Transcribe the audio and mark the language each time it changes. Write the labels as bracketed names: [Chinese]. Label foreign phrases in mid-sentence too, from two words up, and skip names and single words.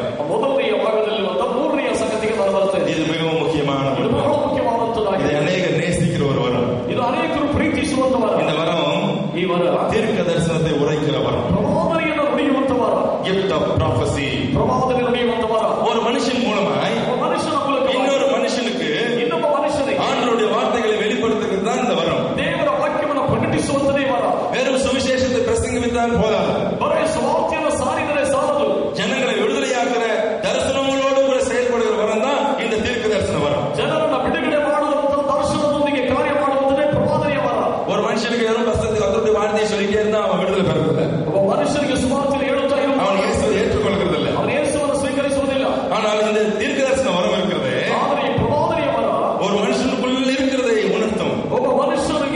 [Kannada] ಮೊದಲನೆಯ ಭಾಗದಲ್ಲಿರುವಂತ 3ನೆಯ ಸಂಗತಿಗೆ ನಾನು ಬರ್ತೇನೆ. [Tamil] இது மிகவும் முக்கியமான [Kannada] ಇದು [Tamil] ஒரு [Kannada] ಬಹಳ [Tamil] வரம். [Kannada] ಮುಖ್ಯವಾದಂತದ್ದಾಗಿದೆ. [Tamil] இதை அநேகர் நேசிக்கிற ஒரு வரம். [Kannada] ಇದು ಅನೇಕರು ಪ್ರೀತಿಸುವಂತ ವರ. [Tamil] இந்த வரம் [Kannada] ಈ ವರ [Tamil] தீர்க்க தரிசனத்தை உரைக்கிற வரம். [Kannada] ಪ್ರವಾದನೆಯನ್ನು ನುಡಿಯುವಂತ ವರ. [English] gift of prophecy. [Kannada] ಪ್ರವಾದನೆ ನುಡಿಯುವಂತ ವರ. [Tamil] ஒரு மனுஷன் மூலமாய் [Kannada] ಮನುಷ್ಯನ ಮೂಲಕ [Tamil] இன்னொரு மனுஷனுக்கு [Kannada] ಇನ್ನೊಬ್ಬ ಮನುಷ್ಯನಿಗೆ [Tamil] ஆண்டவருடைய வார்த்தைகளை வெளிப்படுத்துகிறது தான் இந்த வரம். [Kannada] ದೇವರ ವಾಕ್ಯವನ್ನು ಪ್ರಕಟಿಸುವಂತದೇ ವರ. [Tamil] வெறும் சுவிசேஷத்தை பிரசங்கித்தால் போதாது, [Kannada] ಬರೇ ಸುವಾರ್ತೆಯನ್ನು ಸಾರಿದರೆ ಸಾಲದು. [Tamil] ஜனங்களை விடுதலையாக்குற தரிசனங்களோடு கூட செயல்படுகிற வரம் தான் இந்த தீர்க்க தரிசன வரம். [Kannada] ಜನರನ್ನ ಬಿಡುಗಡೆ ಮಾಡುವಂತ ದರ್ಶನದೊಂದಿಗೆ ಕಾರ್ಯ ಮಾಡುವುದೇ ಪ್ರವಾದನೆಯ ವರ. [Tamil] ஒரு மனுஷனுக்கு யாரும் கர்த்தருடைய வார்த்தையை சொல்லிட்டே இருந்தா அவன் விடுதலை பெறதில்லை. [Kannada] ಒಬ್ಬ ಮನುಷ್ಯನಿಗೆ ಸುವಾರ್ತೆ ಹೇಳುತ್ತಾ ಇರುವುದು [Tamil] அவன் இயேசுவை ஏற்றுக்கொள்கிறதில்லை. [Kannada] ಅವನ ಯೇಸುವನ್ನು ಸ್ವೀಕರಿಸುವುದಿಲ್ಲ. [Tamil] ஆனால் இந்த தீர்க்க தரிசன வரம் இருக்கிறது [Kannada] ಆದರೆ ಈ ಪ್ರವಾದನೆಯ ವರ [Tamil] ஒரு மனுஷனுக்குள்ள இருக்கிறதை உணர்த்தும். [Kannada] ಒಬ್ಬ ಮನುಷ್ಯ